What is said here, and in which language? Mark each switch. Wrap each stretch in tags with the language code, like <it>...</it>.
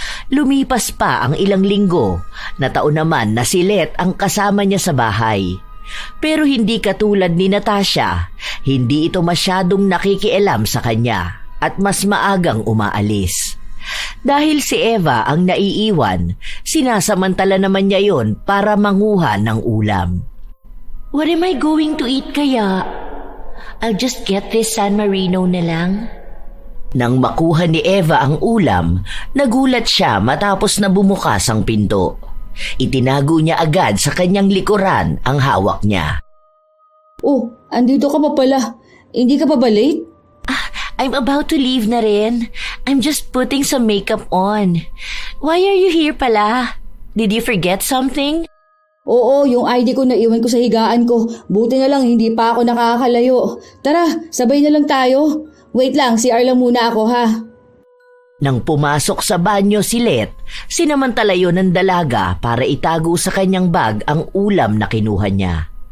<tl>Lumipas pa ang ilang linggo, nataon naman na si Let ang kasama niya sa bahay. Pero hindi katulad ni Natasha, hindi ito masyadong nakikialam sa kanya at mas maagang umaalis. Dahil si Eva ang naiiwan, sinasamantala naman niya yon para manguha ng ulam.</tl> <en>What am I going to eat kaya? I'll just get this San Marino na lang.</en> <tl>Nang makuha ni Eva ang ulam, nagulat siya matapos na bumukas ang pinto. Itinago niya agad sa kanyang likuran ang hawak niya. Oh, andito ka pa pala. Hindi ka pa ba late?</tl> <en>I'm about to leave na rin. I'm just putting some makeup on. Why are you here pala? Did you forget something?</en> <tl>Oo, yung ID ko naiwan ko sa higaan ko. Buti na lang hindi pa ako nakakalayo. Tara, sabay na lang tayo.</tl> <en>Wait lang,</en> <tl>CR lang muna ako ha. Nang pumasok sa banyo si Let, sinamantala yun ng dalaga para itago sa kanyang bag ang ulam na kinuha niya.</tl>